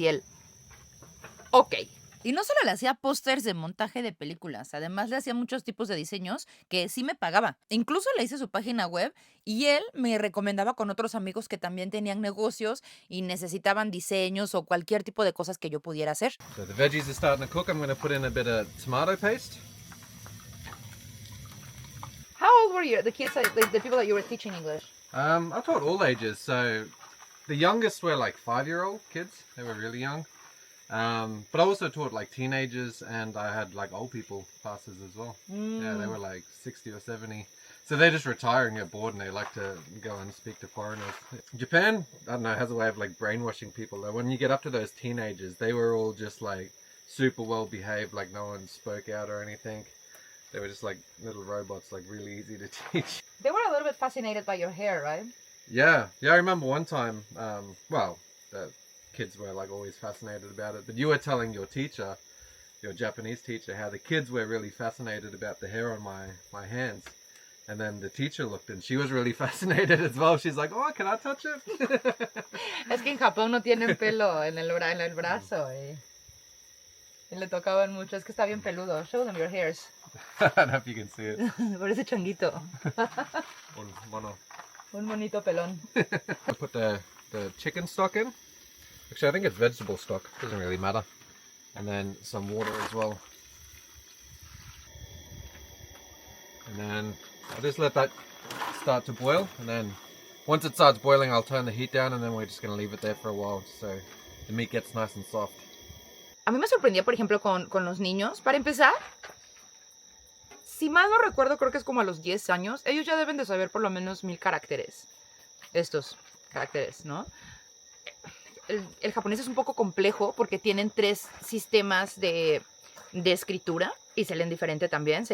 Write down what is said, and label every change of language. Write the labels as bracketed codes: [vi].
[es] Y él, ok. Y no solo le hacía pósters de montaje de películas, además le hacía muchos tipos de diseños que sí me pagaba. Incluso le hice su página web y él me recomendaba con otros amigos que también tenían negocios y necesitaban diseños o cualquier tipo de cosas que yo pudiera hacer. [en] So the veggies are starting to cook. I'm going to put in a bit of tomato paste. How old were you, the kids, the people that you were teaching English? I taught all ages. So the youngest were like 5-year-old kids. They were really young. But I also taught like teenagers, and I had like old people classes as well. Yeah, they were like 60 or 70. So they're just retiring, get bored, and they like to go and speak to foreigners. Japan, I don't know, has a way of like brainwashing people. Like, when you get up to those teenagers, they were all just like super well behaved, like no one spoke out or anything. They were just like little robots, like really easy to teach. They were a little bit fascinated by your hair, right? Yeah, I remember one time, the kids were like always fascinated about it, but you were telling your teacher, your Japanese teacher, how the kids were really fascinated about the hair on my hands. And then the teacher looked and she was really fascinated as well. She's like, oh, can I touch it? [es] Es que en Japón no tienen pelo en el brazo y le tocaban mucho. Es que está bien peludo. [en] Show them your hairs. I don't know if you can see it. [es] Parece changuito. Mono. Un monito pelón. [en] I put the chicken stock in. Actually, I think it's vegetable stock. Doesn't really matter. And then some water as well. And then I'll just let that start to boil. And then once it starts boiling, I'll turn the heat down. And then we're just going to leave it there for a while so the meat gets nice and soft. [es] A mí me sorprendía, por ejemplo, con los niños. Para empezar, si mal no recuerdo, creo que es como a los 10 años. Ellos ya deben de saber por lo menos 1000 caracteres. Estos caracteres, ¿no? El japonés es un poco complejo porque tienen 3 sistemas de escritura y se leen diferente también.